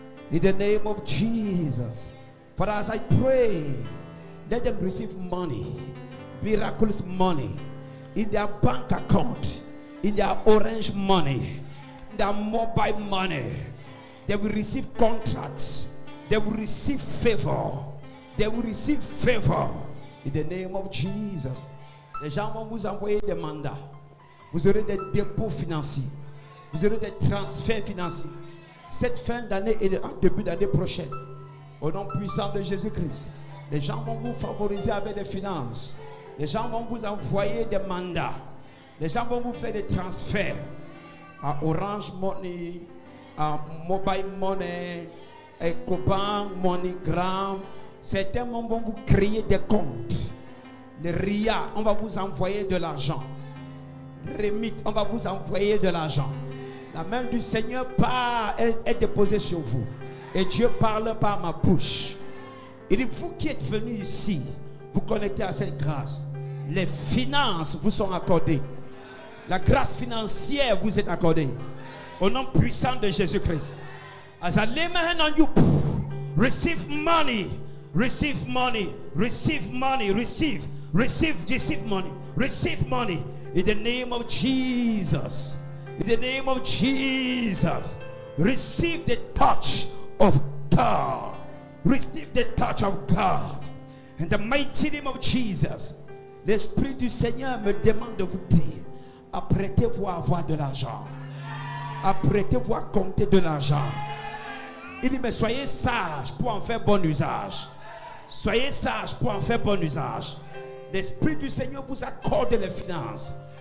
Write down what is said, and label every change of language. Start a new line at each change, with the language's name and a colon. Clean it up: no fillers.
English: In the name of Jesus. Father, as I pray, let them receive money. Miraculous money. In their bank account. In their orange money. In their mobile money. They will receive contracts. They will receive favor. They will receive favor. In the name of Jesus.
French: Les gens vont vous envoyer des mandats. Vous aurez des dépôts financiers. Vous aurez des transferts financiers. Cette fin d'année et en début d'année prochaine. Au nom puissant de Jésus-Christ. Les gens vont vous favoriser avec des finances. Les gens vont vous envoyer des mandats. Les gens vont vous faire des transferts. À Orange Money, à Mobile Money, à Ecobank, MoneyGram. Certains vont vous créer des comptes. Les RIA, on va vous envoyer de l'argent. Remit, on va vous envoyer de l'argent. La main du Seigneur est déposée sur vous. Et Dieu parle par ma bouche. Il dit, vous qui êtes venus ici, vous connectez à cette grâce. Les finances vous sont accordées. La grâce financière vous est accordée. Au nom puissant de Jésus-Christ.
English: As I lay my hand on you, receive money. Receive money. Receive money. Receive money. Receive money. In the name of Jesus. In the name of Jesus. Receive the touch of God. Receive the touch of God. In the mighty name of Jesus.
French: L'Esprit du Seigneur me demande de vous dire, apprêtez-vous à avoir de l'argent. Apprêtez-vous à compter de l'argent. Il dit, mais soyez sages pour en faire bon usage. Soyez sages pour en faire bon usage. L'Esprit du Seigneur vous accorde les finances.